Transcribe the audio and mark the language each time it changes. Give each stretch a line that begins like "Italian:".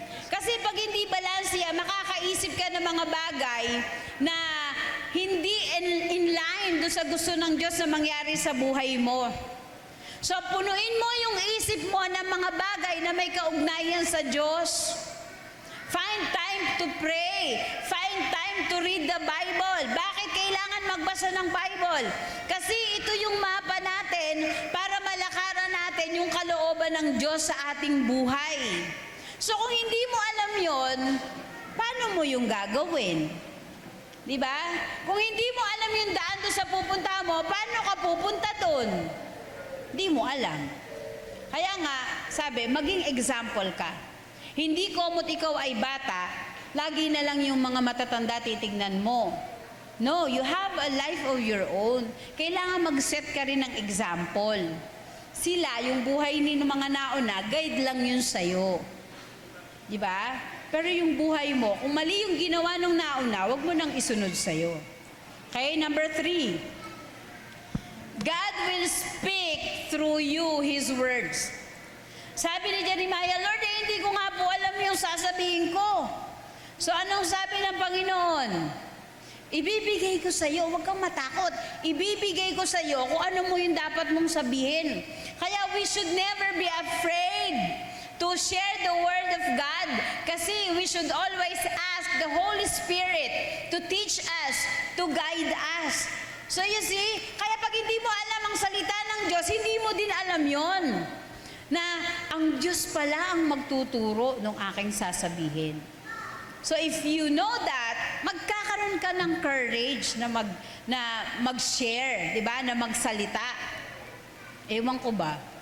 Filipino: Kasi pag hindi balanse yan, makakaisip ka ng mga bagay na hindi in line do sa gusto ng Diyos na mangyari sa buhay mo. So, punuin mo yung isip mo ng mga bagay na may kaugnayan sa Diyos.
English: Find time to pray. Find time to read the Bible.
Filipino: Bakit kailangan magbasa ng Bible? Kasi ito yung mapa natin para malakaran natin yung kalooban ng Diyos sa ating buhay. So, kung hindi mo alam yon, paano mo yung gagawin? Di ba? Kung hindi mo alam yung daan doon sa pupunta mo, paano ka pupunta doon? Di mo alam. Kaya nga, sabi, maging example ka. Hindi komot ikaw ay bata, lagi na lang yung mga matatanda titignan mo.
English: No, you have a life of your own.
Filipino: Kailangan mag-set ka rin ng example. Sila, yung buhay ni mga nauna, guide lang yun sa'yo. Di ba? Pero yung buhay mo, kung mali yung ginawa ng nauna, wag mo nang isunod sa'yo.
English: Okay, number 3. God will speak through you His words.
Filipino: Sabi ni Jeremiah, Lord, hindi ko nga po alam yung sasabihin ko. So anong sabi ng Panginoon? Ibibigay ko sa iyo, huwag kang matakot. Ibibigay ko sa iyo kung ano mo yung dapat mong sabihin.
English: Kaya we should never be afraid to share the Word of God. Kasi we should always ask the Holy Spirit to teach us, to guide us. So you see,
Filipino: kaya pag hindi mo alam ang salita ng Diyos, hindi mo din alam yon na ang Diyos pala ang magtuturo ng aking sasabihin.
English: So if you know that,
Filipino: magkakaroon ka ng courage na mag-share, di ba? Na magsalita. Ewan ko ba?